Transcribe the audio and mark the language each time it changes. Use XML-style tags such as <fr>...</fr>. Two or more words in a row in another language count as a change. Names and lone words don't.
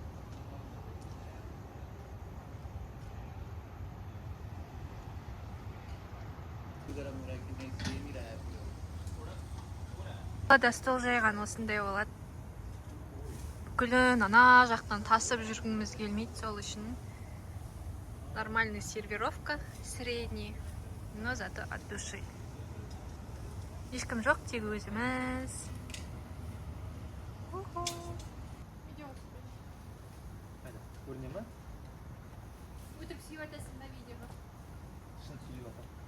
<kk>Стол жайған осындай болады. Бүкілін ана жақтан тасып жүргіміз келмейді, сол үшін</kk> <ru>нормальный сервировка, средний, но зато от души.</ru> <kk>Ешкім жоқ, тек өзіміз. Көріне ма? Өтірік сүйіп атасың ба видеоға? Шын сүйіп атам.</kk>